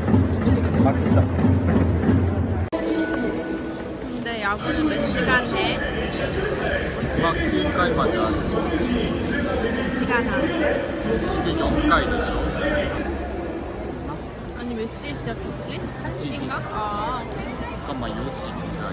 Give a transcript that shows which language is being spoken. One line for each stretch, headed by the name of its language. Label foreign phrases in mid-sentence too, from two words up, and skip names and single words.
Korean: 근데 야구는 몇 시간에?
Japanese: 9 回まである。
Korean: 시간 안 돼?
Japanese: 次4回でしょ。
Korean: 아니 몇 시에 시작했지? 1시인가? 아.
Japanese: まあ4時ぐらい。